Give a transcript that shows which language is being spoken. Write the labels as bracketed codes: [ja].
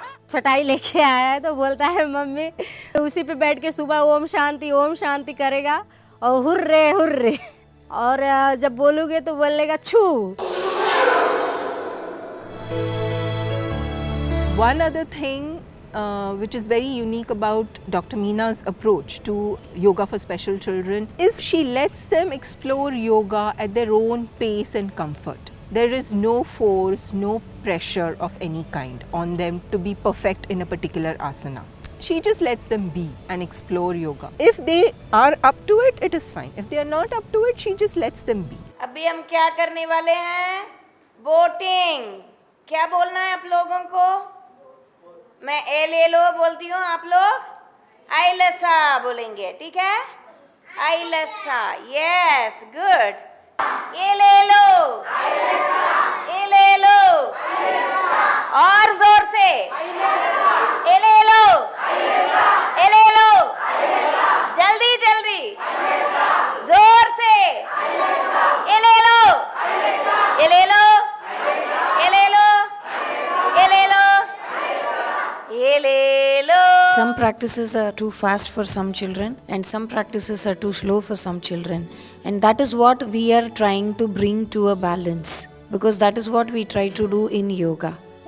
[hi] चटाई लेके आया है तो बोलता है मम्मी, तो उसी पे बैठ के सुबह ओम शांति करेगा और हुर्रे हुर्रे, और जब बोलोगे तो बोलेगा छू। [en] One other thing which is very unique about Dr. Meena's approach to yoga for special children is she lets them explore yoga at their own pace and comfort. There is no force, no pressure of any kind on them to be perfect in a particular asana. She just lets them be and explore yoga. If they are up to it, it is fine. If they are not up to it, she just lets them be. [hi] अभी हम क्या करने वाले हैं? Voting. क्या बोलना है आप लोगों को? मैं ए ले लो बोलती हूँ, आप लोग आइलसा बोलेंगे, ठीक है? आइलसा, यस, गुड। ये ले लो, ये ले लो, और जोर से, ये ले लो, ये ले लो, जल्दी जल्दी, जोर से, ये ले लो, ये ले लो, ये ले लो, ये ले लो, ये ले लो. [en] Some practices are too fast for some children and some practices are too slow for some children, and that is what we are trying to bring to a balance, because that is what we try to do in yoga.